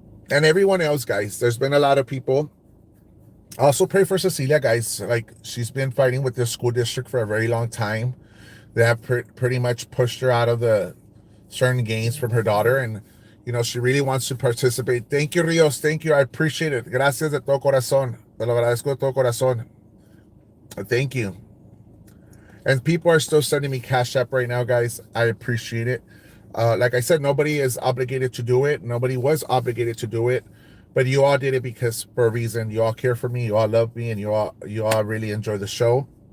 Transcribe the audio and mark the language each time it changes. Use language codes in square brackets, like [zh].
[en] And everyone else, guys. There's been a lot of people. Also pray for Cecilia, guys. Like, she's been fighting with the school district for a very long time. They have pretty much pushed her out of the certain games from her daughter, and she really wants to participate. Thank you, Rios. Thank you. I appreciate it. [es] Gracias de todo corazón. Te lo agradezco de todo corazón. [en] Thank you. And people are still sending me cash app right now, guys. I appreciate it. Like I said, nobody is obligated to do it. Nobody was obligated to do it, but you all did it because for a reason. You all care for me. You all love me, and you all really enjoy the show.